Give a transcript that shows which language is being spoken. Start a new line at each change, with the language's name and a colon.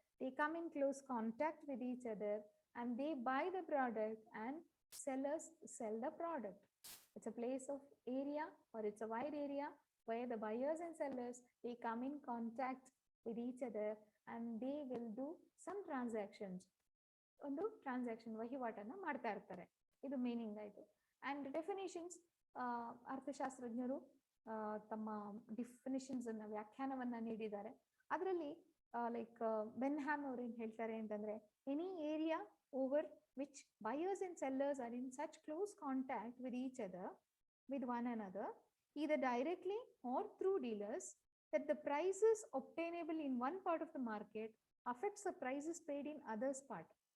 English: they come in close contact with each other and they buy the product and sellers sell the product. It's a place of area, or it's a wide area where the buyers and sellers, they come in contact with each other and they will do some transactions.
Kannada: ಒಂದು transaction ವಹಿವಾಟನ್ನು ಮಾಡ್ತಾ ಇರ್ತಾರೆ. ಇದು meaning ಆಯಿತು. And definitions, ಅರ್ಥಶಾಸ್ತ್ರಜ್ಞರು ತಮ್ಮ ಡಿಫಿನಿಷನ್ಸ್ ಅನ್ನ ವ್ಯಾಖ್ಯಾನವನ್ನ ನೀಡಿದ್ದಾರೆ. ಅದರಲ್ಲಿ ಲೈಕ್ ಬೆನ್ಹ್ಯಾಮ್ ಅವ್ರು ಏನು ಹೇಳ್ತಾರೆ ಅಂತಂದ್ರೆ,
English: Any area over which buyers and sellers are in such close contact with each other, with one another, either directly or through dealers, that the prices obtainable in one part of the market affects the prices paid in others part.